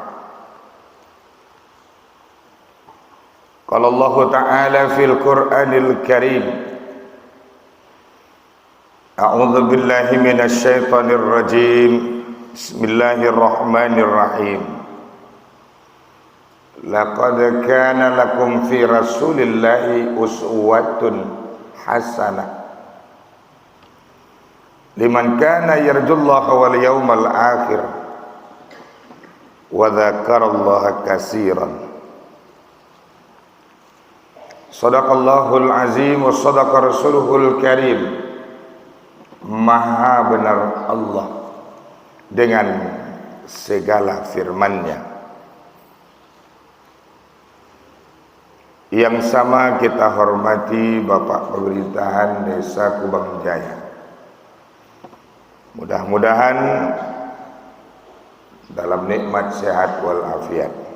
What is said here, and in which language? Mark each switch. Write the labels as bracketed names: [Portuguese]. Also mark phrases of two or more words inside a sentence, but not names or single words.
[Arabic] قال الله تعالى في القرآن الكريم، أعوذ بالله من الشيطان الرجيم. بسم الله الرحمن الرحيم. لقد كان لكم في رسول الله أسوة حسنة لمن كان يرجو الله واليوم الآخر وذكر الله كثيرا. صدق الله العظيم وصدق رسوله الكريم. [Indonesian] Maha benar Allah dengan segala firman-Nya. Yang sama kita hormati Bapak Pemerintahan Desa Kubang Jaya. Mudah-mudahan dalam nikmat sehat walafiat.